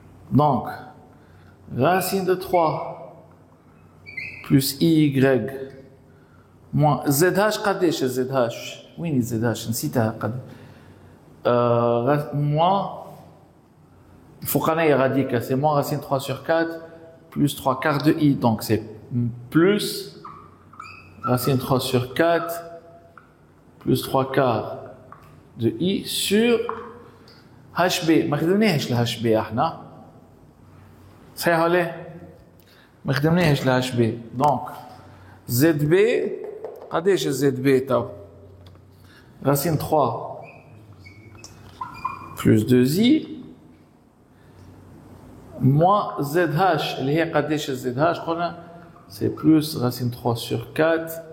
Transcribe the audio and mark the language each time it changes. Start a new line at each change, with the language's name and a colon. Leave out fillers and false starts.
French: Donc, racine de 3 plus Y moins ZH
Arabic: قديش ZH؟ وين ZH؟ نسيتها قد
French: moins
Arabic: الفوقانية راديكا
French: c'est moins racine 3 sur 4 plus 3 quarts de I. Donc c'est plus racine 3 sur 4 plus 3 quarts de I sur HB.
Arabic: ما خدمناهش ل HB احنا صحيح ولا؟ ما خدمناهش ل HB.
French: Donc ZB
Arabic: قداش ZB تو؟
French: racine 3 plus 2i moins ZH
Arabic: اللي هي قداش ZH قلنا
French: c'est plus racine 3 sur 4